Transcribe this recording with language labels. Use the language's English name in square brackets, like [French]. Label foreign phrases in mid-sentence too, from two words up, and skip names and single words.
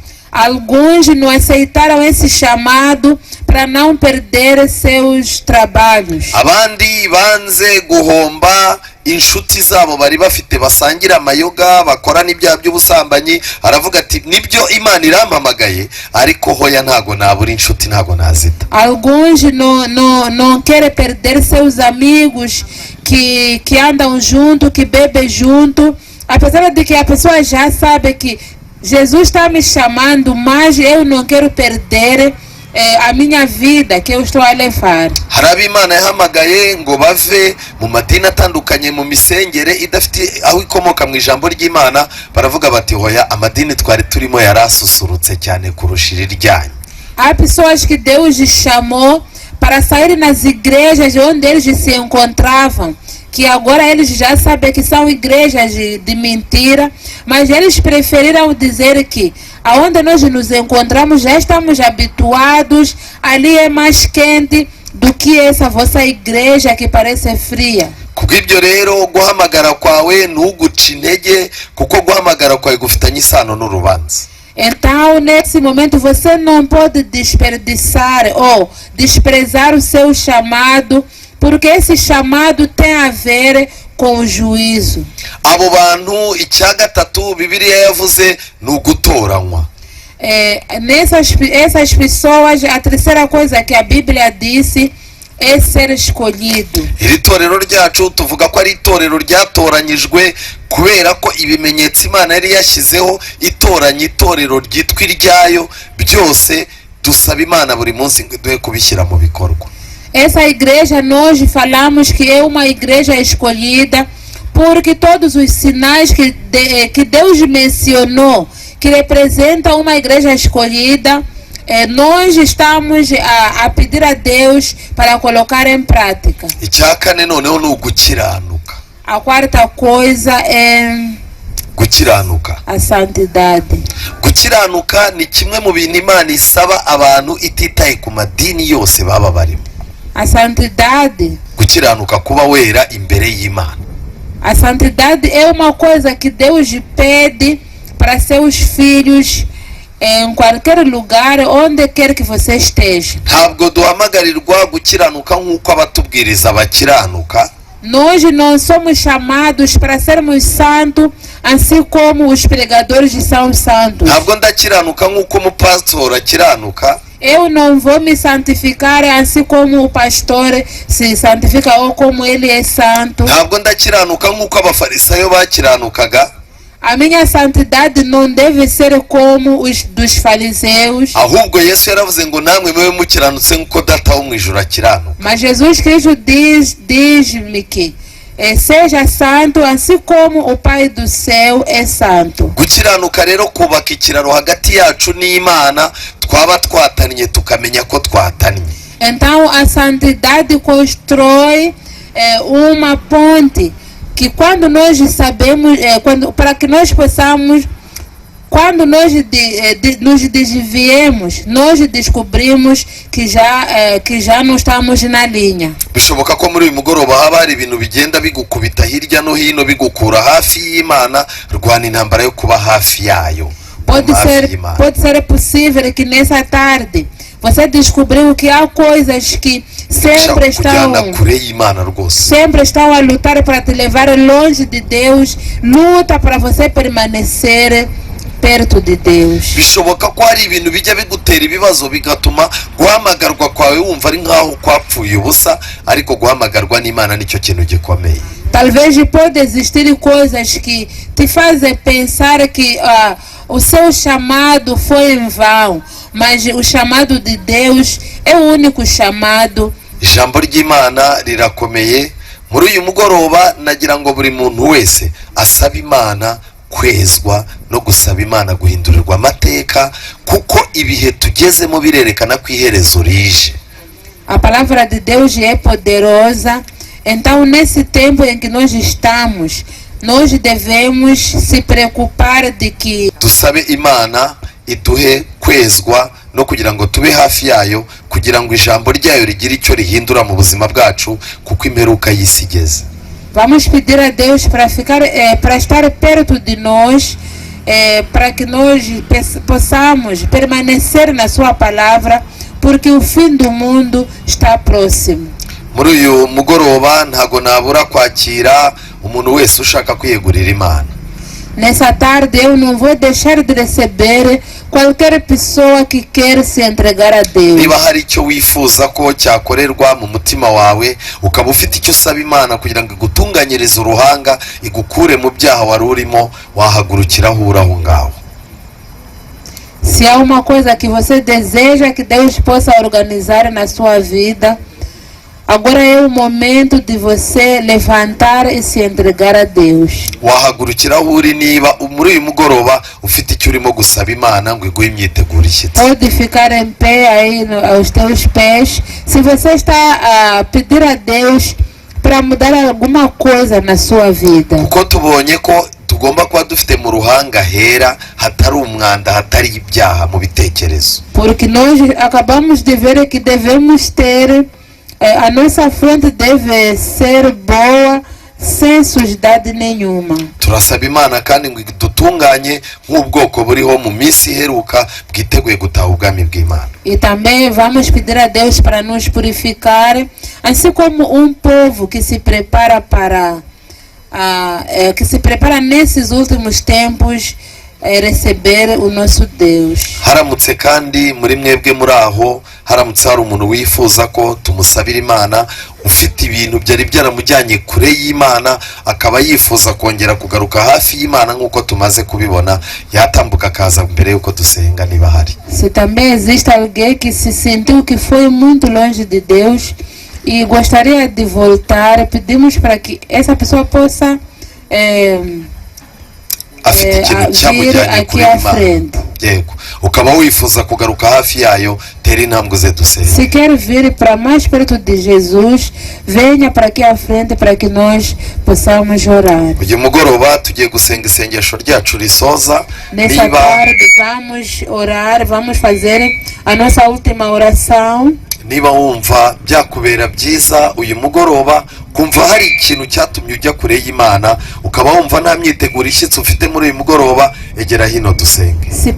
[Portuguese] Alguns não aceitaram esse chamado para não perder seus trabalhos. [Kinyarwanda] Abandi banze guhomba inshuti zabo bari bafite basangira amayoga bakora n'ibyaha by'ubusambanyi. Aravuga ati nibyo Imana irampamagaye ariko hoya ntago nabura inshuti ntago nazita. [Portuguese] Alguns não querem perder seus amigos que andam junto, que bebem junto, apesar de que a pessoa já sabe que Jesus está me chamando, mas eu não quero perder a minha vida que eu estou a levar. [Kinyarwanda] Hari Imana yahamagaye ngo bave mu madini atandukanye mu misengere idafite aho ikomoka mu ijambo ry'Imana, baravuga bati hoya amadini twari turimo yarasusurutse cyane kurusha iryanyu. [Portuguese] Há pessoas que Deus chamou para sair nas igrejas onde eles se encontravam, que agora eles já sabem que são igrejas de mentira, mas eles preferiram dizer que aonde nós nos encontramos já estamos habituados, ali é mais quente do que essa vossa igreja que parece fria. [Kinyarwanda] Kubw'ibyo rero guhamagara kwawe ntuguce intege kuko guhamagara kwawe gufitanye isano n'urubanza. [Portuguese] Então, nesse momento, você não pode desperdiçar ou desprezar o seu chamado, porque esse chamado tem a ver com o juízo. [Kinyarwanda] Abo bantu icya gatatu Bibiliya yavuze ni ugutoranywa. [Portuguese] Essas pessoas, a terceira coisa que a Bíblia disse é ser escolhido. [Kinyarwanda] Iri torero ryacu tuvuga ko ari itorero ryatoranyijwe kubera ko ibimenyetso Imana yari yashyizeho itoranya itorero ryitwa iryayo, byose dusaba Imana buri munsi ngo duhe kubishyira mu bikorwa. [Portuguese] Essa igreja nós falamos que é uma igreja escolhida porque todos os sinais que Deus mencionou que representam uma igreja escolhida, nós estamos a pedir a Deus para colocar em prática. [Kinyarwanda] Icya kane noneho ni ugukiranuka. [Portuguese] A quarta coisa é [Kinyarwanda] gukiranuka. [Portuguese] a santidade. [Kinyarwanda] Gukiranuka ni kimwe mu bintu Imana isaba abantu ititaye ku madini yose baba barimo. [Portuguese] A santidade. [Kinyarwanda] Gukiranuka, kuba wera imbere y'Imana. [Portuguese] A santidade é uma coisa que Deus pede para seus filhos em qualquer lugar, onde quer que você esteja. [Kinyarwanda] Ntabwo duhamagarirwa gukiranuka nk'uko abatubwiriza bakiranuka. [Portuguese] Nós não somos chamados para sermos santos, assim como os pregadores são santos. [Kinyarwanda] Ntabwo ndakiranuka nk'uko umupastor akiranuka. [Portuguese] Eu não vou me santificar assim como o pastor se santifica ou como ele é santo. [Kinyarwanda] Ntabwo ndakiranuka nk'uko abafarisayo bakiranukaga. [Portuguese] A minha santidade não deve ser como os dos fariseus. [Kinyarwanda] Ahubwo Yesu yaravuze ngo namwe mube mukiranutse nk'uko data wo mu ijuru akiranuka. [Portuguese] Mas Jesus Cristo diz-me que seja santo assim como o Pai do céu é santo. [Kinyarwanda] Gukiranuka rero kubaka ikiraro hagati yacu n'Imana twaba twatanye tukamenya ko twatanye. [Portuguese] Então a santidade constrói uma ponte que quando nós sabemos, para que nós possamos, quando nós nos desviemos, nós descobrimos que já não estamos na linha. [Kinyarwanda] Bishoboka ko muri uyu mugoroba haba hari ibintu bigenda bigukubita hirya no hino bigukura hafi y'Imana. Rwana intambara yo kuba hafi yayo. [Portuguese] Pode ser possível que nessa tarde você descobriu que há coisas que sempre estão a lutar para te levar longe de Deus. Luta para você permanecer perto de Deus. [Kinyarwanda] Bishoboka ko hari ibintu bijya bigutera ibibazo bigatuma guhamagarwa kwawe wumva ari nkaho kwapfuye ubusa, ariko guhamagarwa n'Imana nicyo kintu gikomeye. [Portuguese] Talvez pode existir coisas que te fazem pensar que o seu chamado foi em vão, mas o chamado de Deus é o único chamado. [Kinyarwanda] Ijambo ry'Imana rirakomeye. Muri uyu mugoroba nagira ngo buri muntu wese asaba Imana kwezwa no gusaba Imana guhindurirwa amateka, kuko ibihe tugezemo birerekana ko iherezo rije. [Portuguese] A palavra de Deus é poderosa. Então, nesse tempo em que nós estamos, nós devemos se preocupar de que [Kinyarwanda] dusabe Imana iduhe kwezwa no kugira ngo tube hafi yayo, kugira ngo ijambo ryayo rigire icyo rihindura mu buzima bwacu, kuko imperuka y'isi igeze. [Portuguese] Vamos pedir a Deus para estar perto de nós, para que nós possamos permanecer na sua palavra, porque o fim do mundo está próximo. [Kinyarwanda] Muri uyu mugoroba ntago nabura kwakira umuntu wese ushaka kwiyegurira Imana. [Portuguese] Nessa tarde eu não vou deixar de receber qualquer pessoa que quer se entregar a Deus. [Kinyarwanda] Niba hari icyo wifuza ko cyakorerwa mu mutima wawe, ukaba ufite icyo usaba Imana kugira ngo igutunganyirize uruhanga, igukure mu byaha wari urimo, wahagurukira aho uri aho ngaho. [Portuguese] Se há uma coisa que você deseja que Deus possa organizar na sua vida, agora é o momento de você levantar e se entregar a Deus. [Kinyarwanda] Wahagurukira aho uri niba muri uyu mugoroba ufite icyo urimo gusaba Imana ngo iguhe imyiteguro ishyitse. [Portuguese] Pode ficar em pé aí aos teus pés. Se você está a pedir a Deus para mudar alguma coisa na sua vida. [Kinyarwanda] Kuko tubonye ko tugomba kuba dufite mu ruhanga hera, hatari umwanda, hatari ibyaha mu bitekerezo. [Portuguese] Porque nós acabamos de ver que devemos ter a nossa frente deve ser boa, sem sujidade nenhuma. [Kinyarwanda] Turasaba Imana kandi ngo idutunganye nk'ubwoko buriho mu minsi iheruka bwiteguye gutaha ubwami bw'Imana. [Portuguese] E também vamos pedir a Deus para nos purificar, assim como um povo que se prepara nesses últimos tempos receber o nosso Deus. [Kinyarwanda] Haramutse kandi muri mwebwe muri aho, haramutse hari umuntu wifuza ko tumusabira Imana, ufite ibintu byari byaramujyanye kure y'Imana, akaba yifuza kongera kugaruka hafi y'Imana nk'uko tumaze kubibona, yatambuka akaza mbere yuko dusenga niba hari. [Portuguese] Se também existe alguém que se sentiu que foi muito longe de Deus e gostaria de voltar, pedimos para que essa pessoa possa [Kinyarwanda] afite ikintu cyamujyanye kure y'Imana. yego ukaba wifuza kugaruka hafi yayo, tera intambwe uze dusenge. [Portuguese] Se quer vir para mais perto de Jesus, venha para aqui à frente para que nós possamos orar. [Kinyarwanda] uyu mugoroba tugiye gusenga isengesho ryacu risoza. [Portuguese] Nessa tarde vamos orar, vamos fazer a nossa última oração. [Kinyarwanda] Niba wumva byakubera byiza uyu mugoroba, kumva hari ikintu cyatumye ujya kure y'Imana, ukaba wumva nta myiteguro ishyitse ufite muri uyu mugoroba, egera hino dusenge.